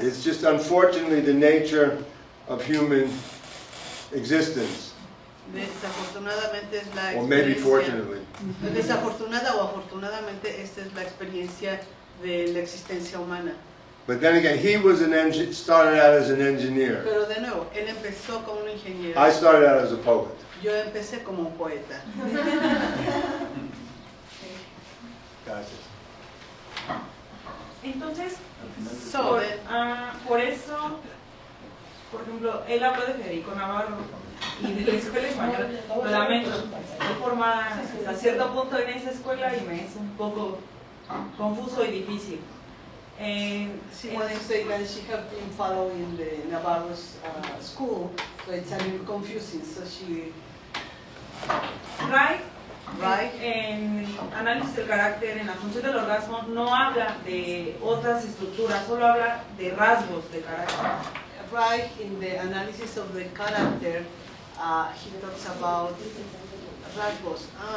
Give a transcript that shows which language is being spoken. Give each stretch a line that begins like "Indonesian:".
English: It's just unfortunately the nature of human existence.
Spanish: Desafortunadamente es la
English: Or maybe
Spanish: experiencia.
English: fortunately.
Spanish: Desafortunada o afortunadamente esta es la experiencia de la existencia humana.
English: But then again, he was started out as an engineer.
Spanish: Pero de nuevo, él empezó como un ingeniero.
English: I started out as a poet.
Spanish: Yo empecé como un poeta. Gracias. Entonces,
English: So,
Spanish: por eso, por ejemplo, él habló de Federico Navarro y de la escuela española. Lo lamento, estoy formada hasta cierto punto en esa escuela y me es un poco confuso y difícil.
English: She wants to say that she has been following the Navarro's school, so it's a little confusing. So she.
Spanish: Reich, en análisis del carácter, en la función del orgasmo, no habla de otras estructuras, solo habla de rasgos de carácter.
English: Reich, in the analysis of the character, he talks about rasgos.